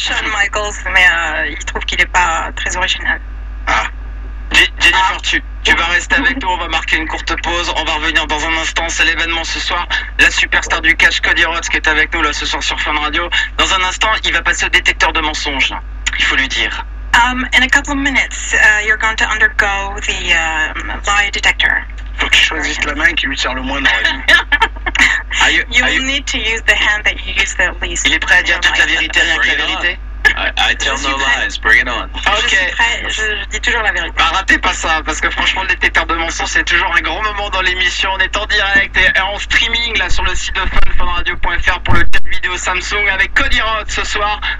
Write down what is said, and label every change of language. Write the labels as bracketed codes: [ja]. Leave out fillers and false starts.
[fr] Shawn Michaels, mais il trouve qu'il n'est pas très original. Ah. Jennifer, tu vas rester avec nous, on va marquer une courte pause, on va revenir dans un instant, c'est l'événement ce soir, la superstar du catch Cody Rhodes qui est avec nous là ce soir sur Fun Radio. Dans un instant, il va passer au détecteur de mensonges, il faut lui dire. [en] In a couple of minutes, you're going to undergo the lie detector. [fr] Faut qu'il choisisse la main qui lui sert le moins dans la vie. [en] You'll need to use the hand that you use the least. [fr] Il est prêt à dire toute la vérité, rien que la vérité? [en] I tell no lies. Bring it on. [fr] Je suis prêt, je dis toujours la vérité. Bah, ratez pas ça, parce que franchement, le détecteur de mensonges, c'est toujours un grand moment dans l'émission. On est en direct et en streaming là sur le site de funradio.fr pour le chat vidéo Samsung avec Cody Rhodes ce soir.